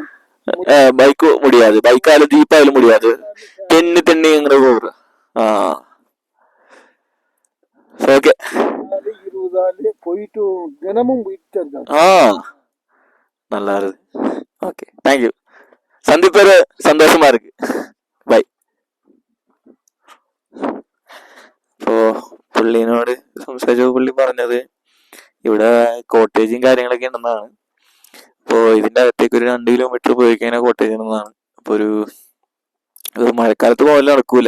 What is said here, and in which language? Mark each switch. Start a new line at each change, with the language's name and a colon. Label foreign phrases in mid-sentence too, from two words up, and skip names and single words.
Tamil: பைக்கு முடியாது, பைக்காலும் ஜீப்பாலும் முடியாது, தென்னிங்கிற போறோம். ஓகே, 20 ஆளு போயிட்டு தினமும் போயிட்டு இருக்காங்க. நல்லா இருக்கு. ஓகே, தேங்க்யூ. சந்திப்பது சந்தோஷமா இருக்கு.
Malayalam: ബൈ. ഇപ്പോ പുള്ളിനോട് സംസാരിച്ചപ്പോൾ പുള്ളി പറഞ്ഞത് ഇവിടെ കോട്ടേജും കാര്യങ്ങളൊക്കെ ഉണ്ടെന്നാണ്. അപ്പോൾ ഇതിൻ്റെ അകത്തേക്ക് ഒരു 2 കിലോമീറ്റർ പോയി കഴിഞ്ഞാൽ കോട്ടേജ് ഉണ്ടെന്നാണ്. അപ്പോൾ ഒരു മഴക്കാലത്ത് പോകാൻ നടക്കൂല.